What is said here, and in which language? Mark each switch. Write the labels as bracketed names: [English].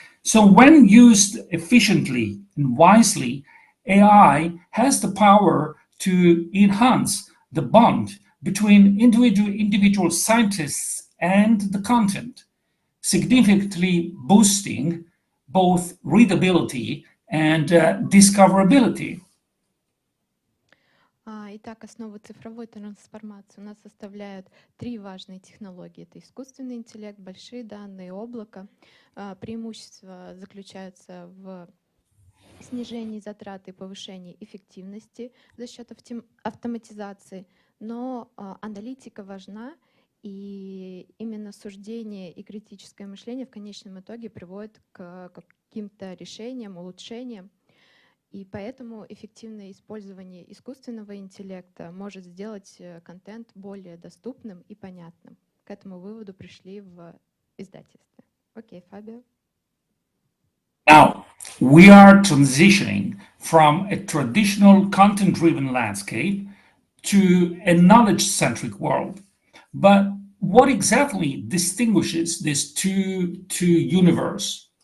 [English] So when used efficiently and wisely, AI has the power to enhance the bond between individual scientists and the content, significantly boosting both readability and discoverability. [Russian] Итак, основу цифровой трансформации у нас составляют три важные технологии. Это искусственный интеллект, большие данные, облако. Преимущества заключаются в снижении затрат и повышении эффективности за счет автоматизации. Но аналитика важна, и именно суждение и критическое мышление в конечном итоге приводит к каким-то решениям, улучшениям. И поэтому эффективное использование искусственного интеллекта может сделать контент более доступным и понятным. К этому выводу пришли в издательстве. Окей, Фабио. [English] Now, we are transitioning from a traditional content-driven landscape to a knowledge-centric world. But what exactly distinguishes these two universes?